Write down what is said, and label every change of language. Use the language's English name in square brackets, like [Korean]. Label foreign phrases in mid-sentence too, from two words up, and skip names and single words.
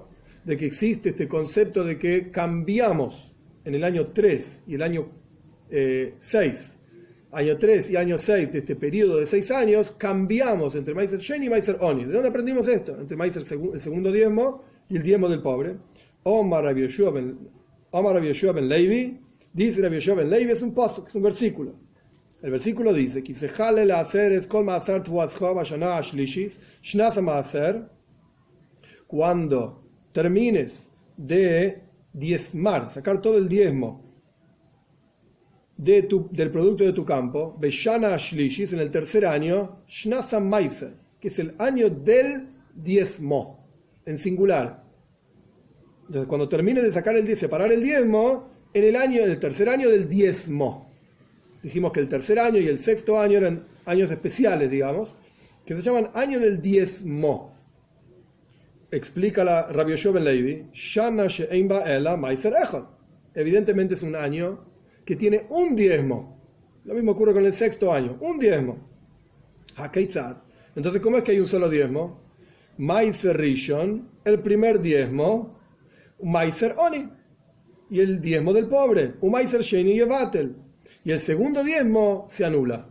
[Spanish] De que existe este concepto de que cambiamos en el año 3 y el año 6, año 3 y año 6 de este periodo de 6 años, cambiamos entre [Hebrew] מעשר שני [Spanish] y [Hebrew] מעשר עני. [Spanish] ¿De dónde aprendimos esto? Entre Maiser el segundo diezmo y el diezmo del pobre. Omar Rabbi Yoshua ben Levi, dice Rabbi Yoshua ben Levi, es un pasuk, es un versículo. El versículo dice, cuando termines de diezmar, sacar todo el diezmo del producto de tu campo, [Hebrew] בשנה השלישית, [Spanish] en el tercer año, [Hebrew] שנת המעשר, [Spanish] que es el año del diezmo, en singular. Entonces, cuando termines de sacar separar el diezmo, en el tercer año del diezmo. Dijimos que el tercer año y el sexto año eran años especiales, digamos, que se llaman año del diezmo. Explica la Rabbi Yoshua ben Levi, [Hebrew] שנה שאין בה אלא מעשר אחד. [Spanish] Evidentemente es un año que tiene un diezmo. Lo mismo ocurre con el sexto año, un diezmo. Hakeitzad. Entonces, ¿cómo es que hay un solo diezmo? [Hebrew] מעשר ראשון, [Spanish] el primer diezmo, [Hebrew] מעשר עני, [Spanish] y el diezmo del pobre, [Hebrew] מעשר שני יבטל, [Spanish] y el segundo diezmo se anula.